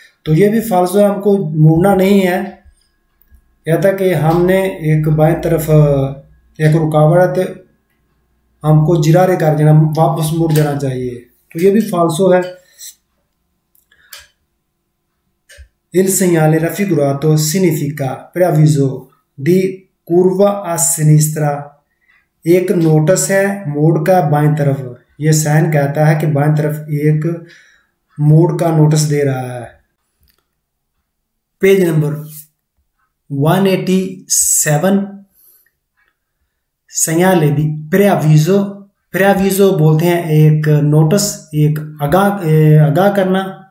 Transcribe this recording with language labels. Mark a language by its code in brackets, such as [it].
[hi] तो ये भी फाल्सो है, हमको मुड़ना नहीं है। कहता कि हमने एक बाएं तरफ एक रुकावट है तो हमको जिरारे कर देना, वापस मुड़ जाना चाहिए, तो ये भी फाल्सो है। [it] Il segnale raffigurato significa preavviso di curva a sinistra। [hi] एक नोटिस है मोड़ का बाएं तरफ। ये साइन कहता है कि बाएं तरफ एक मोड़ का नोटिस दे रहा है। Page number 187 [it] segnale di preavviso। [hi] preavviso बोलते हैं एक नोटिस, एक आगाह करना।